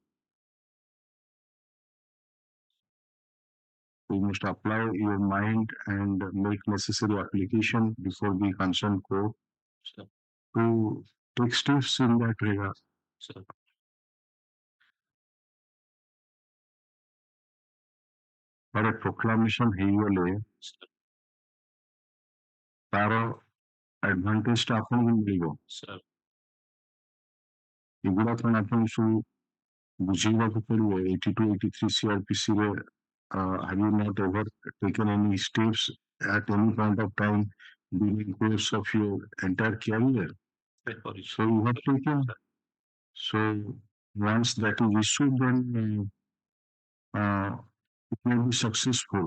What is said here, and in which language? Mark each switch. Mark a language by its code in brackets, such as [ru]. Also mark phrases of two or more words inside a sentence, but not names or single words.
[en] You must apply your mind and make necessary application before the concerned court to take steps in that regard. But a proclamation [or] ହେଇଗଲେ ତାର advantage ଟା ଆପଣଙ୍କୁ ମିଳିବ। ଏଗୁଡା କଣ ଆପଣ ସବୁ ବୁଝେଇବାକୁ ପଡିବ 82, 83 CRPC ରେ [en] have you not ever taken any steps at any point of time during the course of your entire career? So you have taken. So once that is issued, then it may be successful.